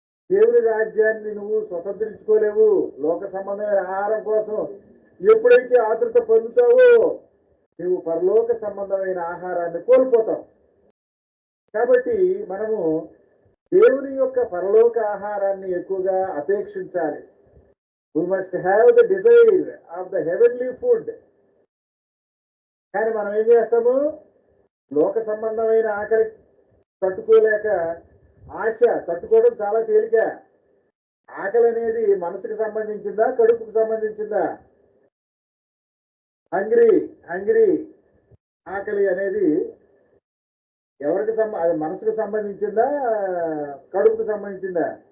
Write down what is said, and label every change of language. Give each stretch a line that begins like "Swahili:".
Telugu: దేవుని రాజ్యాన్ని నువ్వు స్వతంత్రించుకోలేవు. లోక సంబంధమైన ఆహారం కోసం ఎప్పుడైతే ఆతృత పొందుతావో నువ్వు పరలోక సంబంధమైన ఆహారాన్ని కోల్పోతావు. కాబట్టి మనము దేవుని యొక్క పరలోక ఆహారాన్ని ఎక్కువగా అపేక్షించాలి.
English: We must have the desire of the heavenly food.
Telugu: కానీ మనం ఏం చేస్తాము? లోక సంబంధమైన ఆకలి తట్టుకోలేక, ఆశ తట్టుకోవడం చాలా తేలిక. ఆకలి అనేది మనసుకు సంబంధించిందా, కడుపుకు సంబంధించిందా? హంగ్రీ ఆకలి అనేది ఎవరికి అది మనసుకు సంబంధించిందా, కడుపుకు సంబంధించిందా?